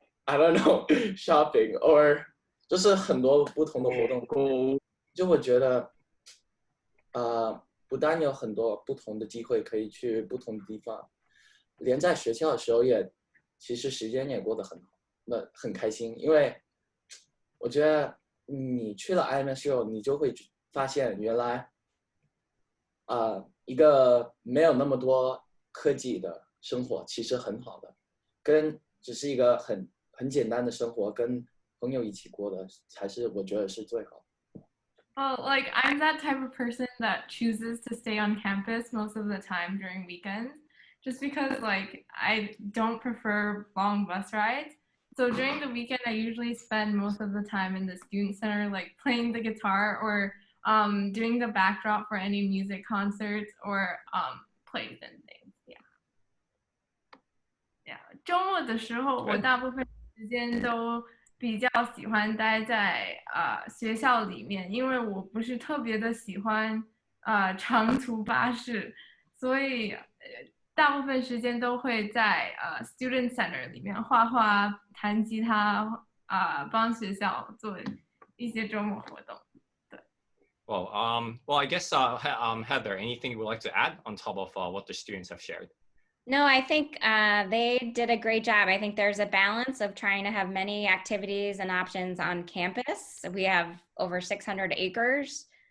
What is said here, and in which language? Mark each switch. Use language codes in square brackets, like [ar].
[en] I don't know, shopping or [zh] 就是很多不同的活动。就我觉得，不但有很多不同的机会可以去不同的地方，连在学校的时候其实时间也过得很好，那很开心。因为我觉得你去了 IMS 之后，你就会发现原来，一个没有那么多科技的生活其实很好的，跟只是一个很简单的生活，跟朋友一起过的才是我觉得是最好的。 [en] Well, like I'm that type of person that chooses to stay on campus most of the time during weekends, just because like I don't prefer long bus rides. So during the weekend, I usually spend most of the time in the student center, like playing the guitar or doing the backdrop for any music concerts or plays and things. Yeah. Yeah. [zh] 周末的时候，我大部分时间都比较喜欢待在学校里面，因为我不是特别的喜欢长途巴士，所以大部分时间都会在student center 里面画画、弹吉他，帮学校做一些周末活动。对。 [en] Well, I guess Heather, anything you would like to add on top of what the students have shared? No, I think they did a great job. I think there's a balance of trying to have many activities and options on campus. We have over 600 acres.